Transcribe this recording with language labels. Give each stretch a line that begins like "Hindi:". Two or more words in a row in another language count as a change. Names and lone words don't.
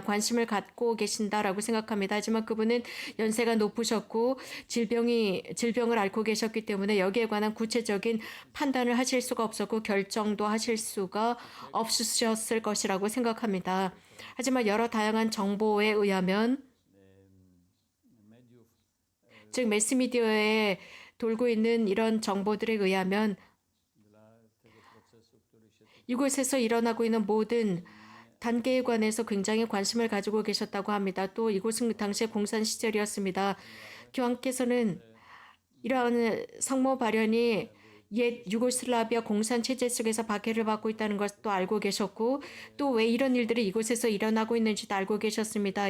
Korean: 관심을 갖고 계신다라고 생각합니다. 하지만 그분은 연세가 높으셨고 질병을 앓고 계셨기 때문에 여기에 관한 구체적인 판단을 하실 수가 없었고 결정도 하실 수가 없으셨을 것이라고 생각합니다. 하지만 여러 다양한 정보에 의하면
Polish: Mediów
Korean: 즉 매스미디어에 돌고 있는 이런 정보들에 의하면
Polish: dla tego procesu, który się tu
Korean: 이곳에서 일어나고 있는 모든 단계에 관해서 굉장히 관심을 가지고 계셨다고 합니다. 또 이곳은 당시에 공산 시절이었습니다. 교황께서는 이러한 성모 발현이 옛 유고슬라비아 공산 체제 속에서 박해를 받고 있다는 것도 알고 계셨고 또 왜 이런 일들이 이곳에서 일어나고 있는지도 알고 계셨습니다.